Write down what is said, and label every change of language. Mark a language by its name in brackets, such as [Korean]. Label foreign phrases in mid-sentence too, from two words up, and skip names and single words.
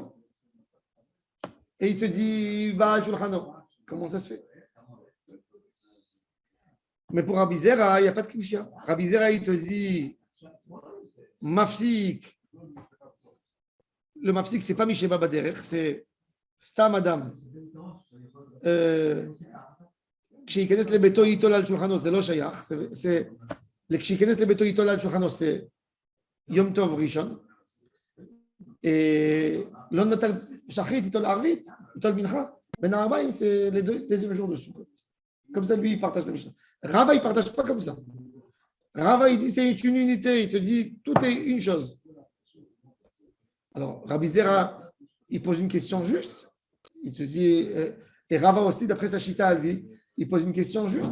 [French] Et il te dit, va à Shulchano. Comment ça se fait? Mais pour Rabbi Zera, il n'y a pas de Kushia. Rabbi Zera, il te dit, Mafsik. Le Mafsik, ce n'est pas [Hebrew] מי שבא בדרך, [French] c'est [Hebrew] סתם אדם. כשייכנס לביתו ייטול על שולחנו, זה לא שייך, כשייכנס לביתו ייטול על שולחנו זה יום טוב ראשון, לא נטל שחרית, ייטול ערבית, ייטול מנחה, בין הארבעים [French] c'est les deuxièmes jours de Sukkot. Comme ça, lui, il partage la Mishnah. Rava, il ne partage pas comme ça. Rava, il dit c'est une unité, il te dit tout est une chose. Alors, Rabbi Zera, il pose une question juste, il te dit, et Rava aussi, d'après sa chita à lui, il pose une question juste.